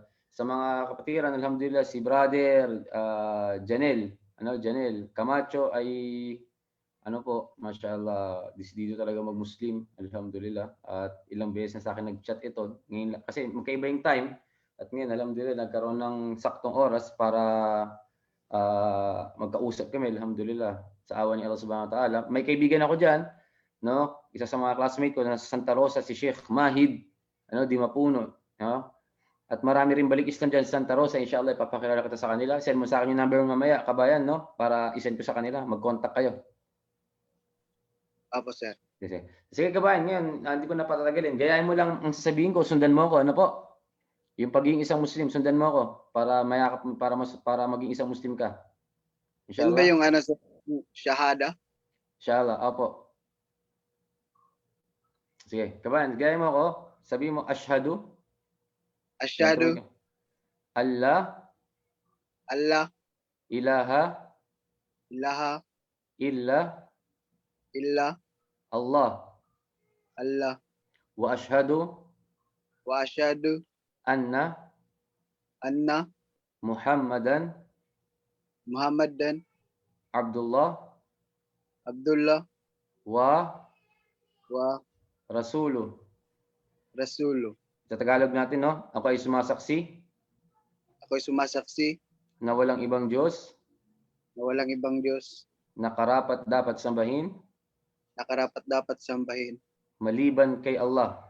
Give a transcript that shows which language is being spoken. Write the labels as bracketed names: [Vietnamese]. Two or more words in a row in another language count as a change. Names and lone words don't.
[Filipino] Sa mga kapatiran, alhamdulillah, si Brother Janel Camacho ay mashallah, disidido talaga mag-Muslim, alhamdulillah. At ilang beses na sa akin nag-chat ito. Ngayon, kasi magkaiba yung time. At ngayon, alhamdulillah, nagkaroon ng saktong oras para magkausap kami, alhamdulillah. Sa awa ni Allah [Arabic] سبحانه وتعالى. [Filipino] May kaibigan ako dyan, isa sa mga classmate ko na sa Santa Rosa, si Sheikh Mahid, Di Mapuno. At marami rin balik Islam dyan sa Santa Rosa. Inshallah, ipapakilala kita sa kanila. Send mo sa akin yung number mamaya, kabayan, para isend ko sa kanila. Mag-contact kayo. Opo, sir. Sige, kabayan, ngayon, hindi ko na patatagalin. Gayahin mo lang ang sasabihin ko, sundan mo ako. Ano po? Yung pagiging isang Muslim, sundan mo ako para mayakap para maging isang Muslim ka. Inshallah. Yan ba yung shahada? Inshallah, opo. Sige, kabayan, gayahin mo ako. Sabihin mo, [Arabic] أشهد. أشهد. الله إله. إلا. الله وأشهد. أن محمدا. عبد الله و. رسوله. [Filipino] Sa Tagalog natin, Ako ay sumasaksi. Na walang ibang Diyos. Na karapat dapat sambahin. Maliban kay Allah.